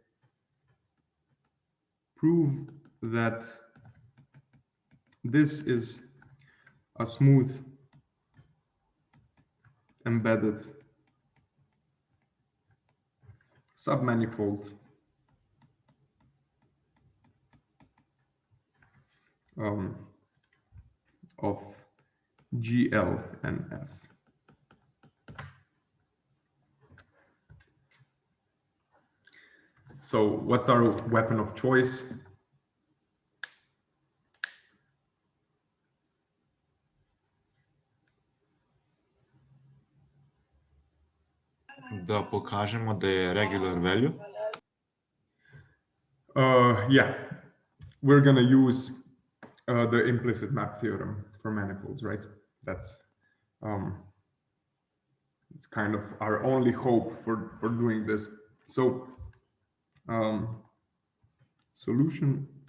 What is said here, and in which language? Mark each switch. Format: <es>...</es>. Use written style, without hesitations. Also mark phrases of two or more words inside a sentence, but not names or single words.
<en>Prove that this is a smooth embedded submanifold of GL and F. So what's our weapon of choice?</en> <sl>Da pokažemo da je</sl> <en>regular value. Yeah, we're gonna use the implicit map theorem for manifolds, right? That's it's kind of our only hope for doing this. So solution.</en>